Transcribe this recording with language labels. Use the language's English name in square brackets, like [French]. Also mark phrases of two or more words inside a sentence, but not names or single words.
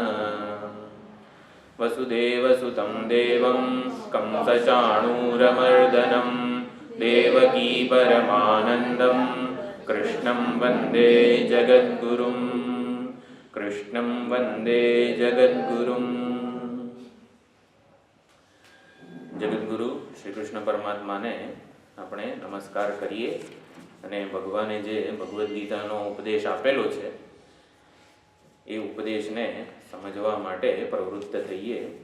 [Sanskrit] वसुदेवसुतं देवं कंसचाणूरमर्दनं देवकी परमानन्दं कृष्णं वन्दे जगद्गुरुं कृष्णं वन्दे जगद्गुरुं। [Gujarati] જગદગુરુ શ્રી કૃષ્ણ પરમાત્માને આપણે નમસ્કાર કરીએ અને ભગવાને જે ભગવદ્ ગીતાનો ઉપદેશ આપેલો છે એ ઉપદેશને સમજવા માટે પ્રવૃત્ત થઈએ.